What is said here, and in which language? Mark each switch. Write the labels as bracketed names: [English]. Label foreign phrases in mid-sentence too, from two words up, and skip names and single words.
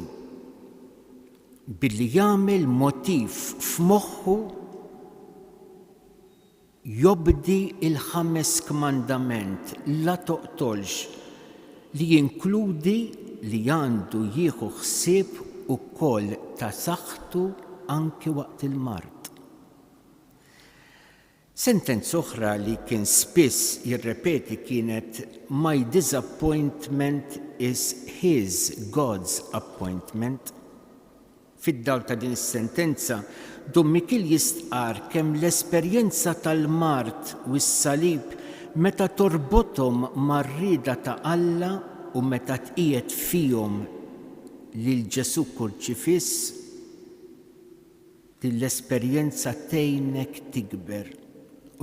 [Maltese] Billi jagħmel motiv f'moħħu jobdi il-5 kmandament la toqtolx li jinkludi li għandu jieħu ħsieb ukoll ta' saħħtu anke waqt il-mard. Sentenza oħra li kien spiss jirrepeti kienet [English] my disappointment is his, God's appointment. [Maltese] Fid-dawl ta' din is-sentenza, Don Miquel jistqar kemm l-esperjenza tal-mart u s-salib meta torbothom mar-rieda ta' Alla u meta tqiegħed fihom lil Ġesu kurċifiss, din l-esperjenza tgħinek tikber.